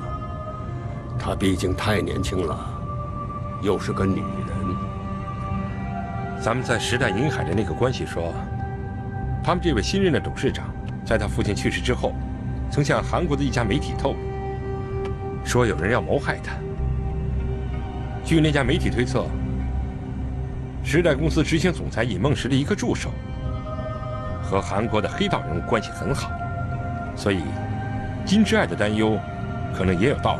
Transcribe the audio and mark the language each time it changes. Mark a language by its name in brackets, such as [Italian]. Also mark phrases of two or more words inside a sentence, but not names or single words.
[Chinese] 她畢竟太年輕了，又是個女人。咱們在時代銀海的那個關係說，他們這位新任的董事長，在他父親去世之後，曾向韓國的一家媒體透露，說有人要謀害他。據那家媒體推測，時代公司執行總裁尹夢石的一個助手，和韓國的黑道人物關係很好，所以金之愛的擔憂可能也有道理。